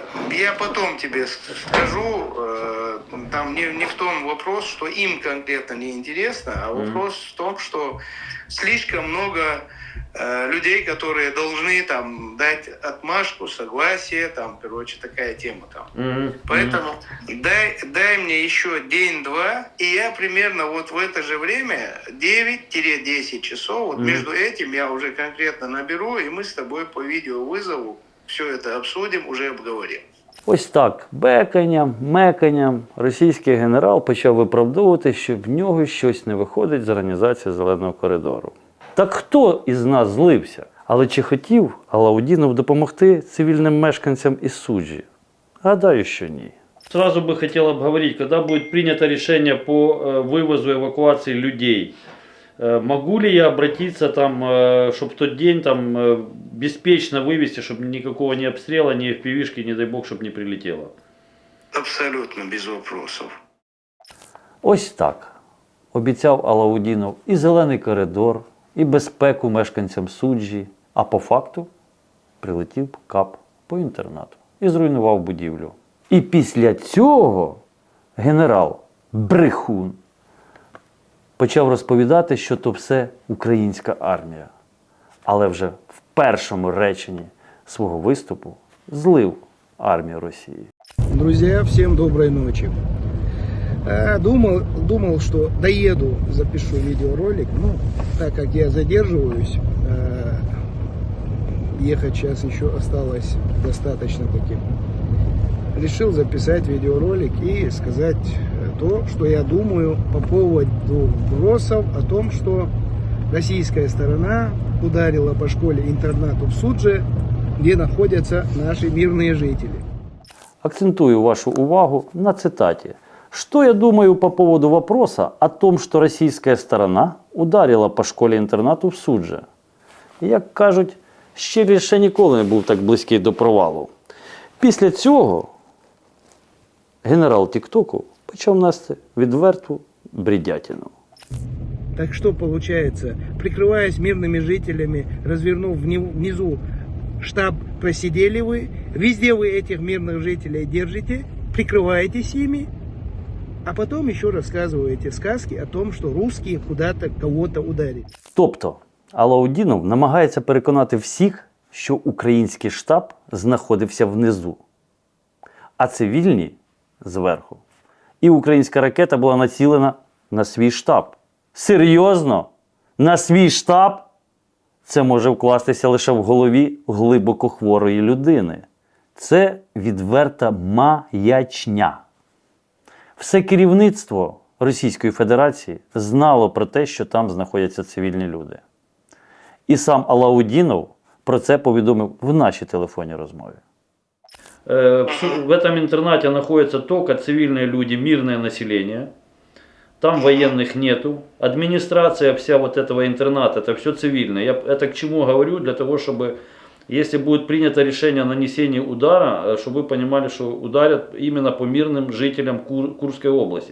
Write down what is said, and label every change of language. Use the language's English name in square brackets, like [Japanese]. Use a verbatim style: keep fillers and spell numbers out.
[Russian] Я потом тебе скажу, там не, не в том вопрос, что им конкретно неинтересно, а вопрос mm-hmm. в том, что слишком много людей, которые должны там дать отмашку, согласие, там, короче, такая тема там. Mm-hmm. Поэтому mm-hmm. дай, дай мне еще день-два, и я примерно вот в это же время, девять-десять часов, вот mm-hmm. между этим я уже конкретно наберу, и мы с тобой по видеовызову все это обсудим, уже обговорим. [Ukrainian] Ось так, беканням, меканням російський генерал почав виправдовувати, що в нього щось не виходить з організації «Зеленого коридору». Так хто із нас злився? Але чи хотів Алаудінов допомогти цивільним мешканцям із Суджі? Гадаю, що ні. Сразу би хотів обговорити, коли буде прийнято рішення по вивозу евакуації людей. [Russian] Могу ли я обратиться там, [Ukrainian] щоб в той день там безпечно вивезти, щоб ніякого ні обстрілу, ні еф пі ві-шки, не дай Бог, щоб не прилетіло? [Russian] Абсолютно без вопросов. [Ukrainian] Ось так обіцяв Алаудінов і зелений коридор, і безпеку мешканцям Суджі, а по факту прилетів кап по інтернату і зруйнував будівлю. І після цього генерал брехун почав розповідати, що то все українська армія. Але вже в першому реченні свого виступу злив армію Росії. [Russian] Друзья, всем доброй ночи. Думал, думал, что доеду, запишу видеоролик, ну, так как я задерживаюсь, ехать сейчас еще осталось достаточно таким. Решил записать видеоролик и сказать то, что я думаю по поводу вбросов о том, что российская сторона ударила по школе-интернату в Судже, где находятся наши мирные жители. [Ukrainian] Акцентую вашу увагу на цитаті. [Russian] Что я думаю по поводу вопроса о том, что российская сторона ударила по [Ukrainian] школі-інтернату [Russian] в Судже? [Ukrainian] Як кажуть, щирі ще ніколи не був так близький до провалу. Після цього генерал Тіктоку почав нести відверту бредятину. [Russian] Так что получается, прикрываясь мирными жителями, развернув внизу штаб просидели вы, везде вы этих мирных жителей держите, прикрываетесь ими, а потом еще рассказываете сказки о том, что русские куда-то кого-то ударили. [Ukrainian] Тобто Алаудінов намагається переконати всіх, що український штаб знаходився внизу, а цивільні зверху. І українська ракета була націлена на свій штаб. Серйозно? На свій штаб? Це може вкластися лише в голові глибоко хворої людини. Це відверта маячня. Все керівництво Російської Федерації знало про те, що там знаходяться цивільні люди. І сам Алаудінов про це повідомив в нашій телефонній розмові. [Russian] В этом интернате находятся только цивильные люди, мирное население. Там военных нету. Администрация вся вот этого интерната, это все цивильное. Я это к чему говорю? Для того, чтобы, если будет принято решение о нанесении удара, чтобы вы понимали, что ударят именно по мирным жителям Кур, Курской области.